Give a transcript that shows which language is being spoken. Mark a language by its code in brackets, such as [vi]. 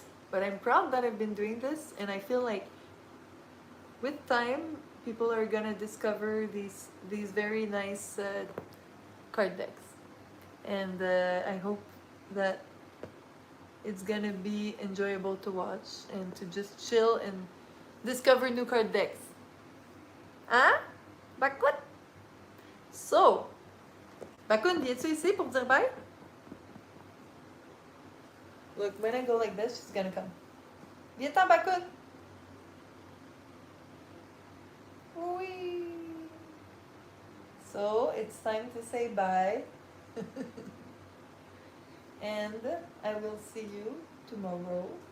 [en] But I'm proud that I've been doing this, and I feel like with time, people are gonna discover these very nice card decks, and I hope that it's gonna be enjoyable to watch and to just chill and discover new card decks. [fr] Hein? Bakut? So, Bakun, viens-tu ici pour dire bye? [en] Look, when I go like this, she's gonna come. [fr] Viens-t'en, [en] Bakun! Oui! So, it's time to say bye. And I will see you tomorrow.